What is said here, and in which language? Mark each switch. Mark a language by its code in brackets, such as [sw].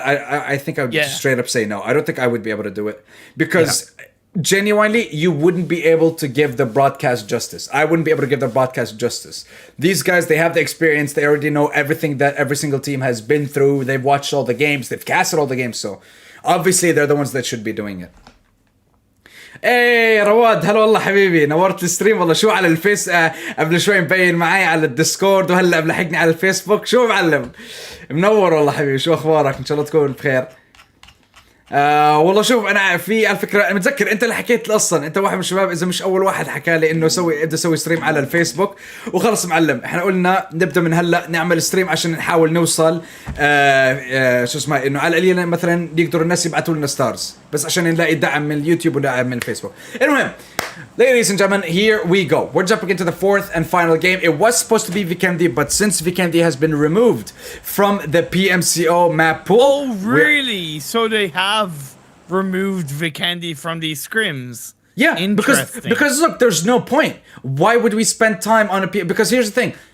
[en] I think I would just straight up say no. I don't think I would be able to do it, because genuinely, you wouldn't be able to give the broadcast justice. I wouldn't be able to give the broadcast justice. These guys, they have the experience. They already know everything that every single team has been through. They've watched all the games. They've casted all the games. So obviously, they're the ones that should be doing it. [ar] ايه رواد, هلا والله حبيبي, نورت الستريم والله. شو على الفيس قبل شوي مبين معي على الديسكورد, وهلا ملحقني على الفيسبوك. شو معلم, منور والله حبيبي. شو اخبارك؟ ان شاء الله تكون بخير. والله شوف, انا في الفكره انا متذكر انت اللي حكيت اصلا, انت واحد من الشباب اذا مش اول واحد حكى لي انه ابدا سوي ستريم على الفيسبوك. وخلص معلم, احنا قلنا نبدا من هلا نعمل ستريم عشان نحاول نوصل شو اسمه, انه على القليله مثلا يقدروا الناس يبعثوا لنا ستارز, بس عشان نلاقي دعم من اليوتيوب ودعم من الفيسبوك. المهم, [en] Ladies and gentlemen, here we go. We're jumping into the fourth and final game. It was supposed to be 𝒔𝒍𝒐𝒕, but since 𝒔𝒍𝒐𝒕 has been removed from the PMCO map pool... Oh, really? So they have removed 𝒔𝒍𝒐𝒕 from these scrims? Yeah, because look, there's no point. Why would we spend time on a... Because here's the thing.